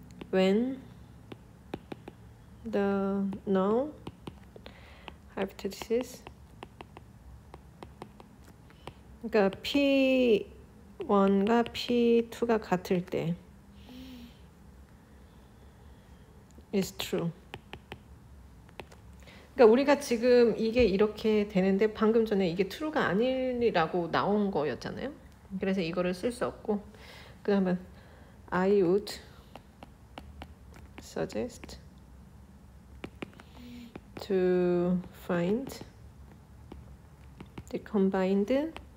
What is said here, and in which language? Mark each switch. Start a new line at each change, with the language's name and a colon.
English: when the null hypothesis,
Korean: 그러니까 P1과 P2가 같을 때
English: is true.
Korean: 그러니까 우리가 지금 이게 이렇게 되는데 방금 전에 이게 true가 아니라고 나온 거였잖아요. 그래서 이거를 쓸 수 없고, 그 다음에
English: I would suggest to find the combined